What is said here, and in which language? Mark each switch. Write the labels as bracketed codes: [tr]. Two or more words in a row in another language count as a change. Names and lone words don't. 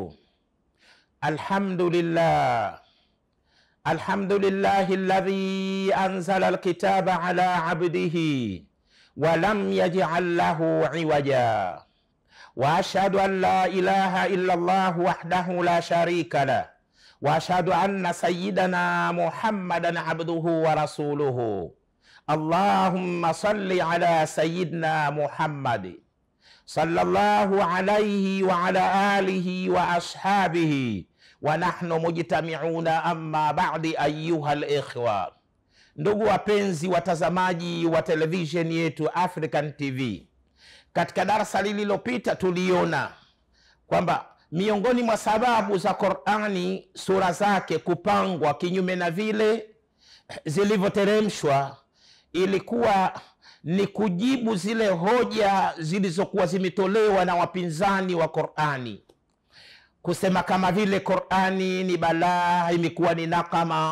[ar] الحمد لله الذي أنزل الكتاب على عبده ولم يجعل له عوجا، وأشهد أن لا إله إلا الله وحده لا شريك له، وأشهد أن سيدنا محمدا عبده ورسوله. اللهم صل على سيدنا محمد صلى الله عليه وعلى آله وأصحابه ونحن مجتمعون أما بعد أيها الإخوة. [sw] Ndugu wapenzi watazamaji wa television yetu African TV, katika darasa lililopita tuliona kwamba miongoni mwa sababu za Qur'ani sura zake kupangwa kinyume na vile zilivyoteremshwa ilikuwa ni kujibu zile hoja zilizokuwa zimetolewa na wapinzani wa Qur'ani, kusema kama vile Qur'ani ni balaa, imekuwa ni nakama.